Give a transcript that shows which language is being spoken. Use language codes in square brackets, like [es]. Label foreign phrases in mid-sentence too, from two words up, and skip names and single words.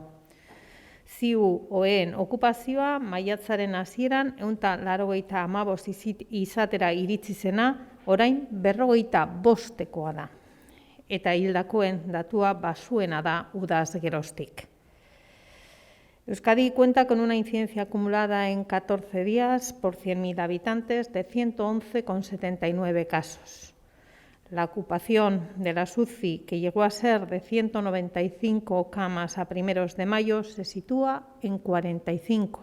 [eu] Ziu-oeen okupazioa maiatzaren hasieran 185 izatera iritsi zena, orain 45 da. Eta hildakoen datua basuena da udaz geroztik. [es] Euskadi cuenta con una incidencia acumulada en 14 días por 100.000 habitantes de 111,79 casos. La ocupación de las UCI, que llegó a ser de 195 camas a primeros de mayo, se sitúa en 45.